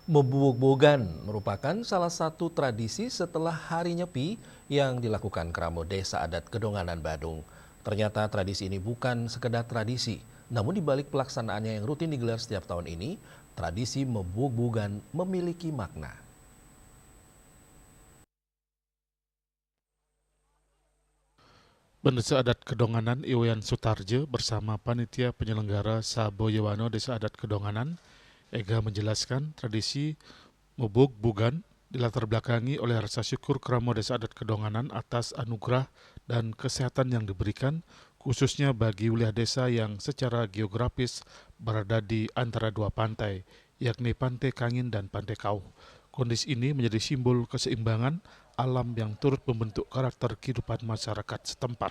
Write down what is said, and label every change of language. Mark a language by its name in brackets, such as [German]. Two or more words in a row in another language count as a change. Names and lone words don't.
[Indonesian] Membubuk-bugan merupakan salah satu tradisi setelah Hari Nyepi yang dilakukan Kramo Desa Adat Kedonganan Badung. Ternyata tradisi ini bukan sekedar tradisi, namun di balik pelaksanaannya yang rutin digelar setiap tahun ini, tradisi membubuk-bugan memiliki makna. Desa Adat Kedonganan Iwayan Sutarjo bersama panitia penyelenggara Saboyewano Desa Adat Kedonganan, Ega menjelaskan tradisi Mubuk Bugan dilatar belakangi oleh rasa syukur Kramo Desa Adat Kedonganan atas anugerah dan kesehatan yang diberikan, khususnya bagi wilayah desa yang secara geografis berada di antara dua pantai, yakni Pantai Kangin dan Pantai Kauh. Kondisi ini menjadi simbol keseimbangan alam yang turut membentuk karakter kehidupan masyarakat setempat.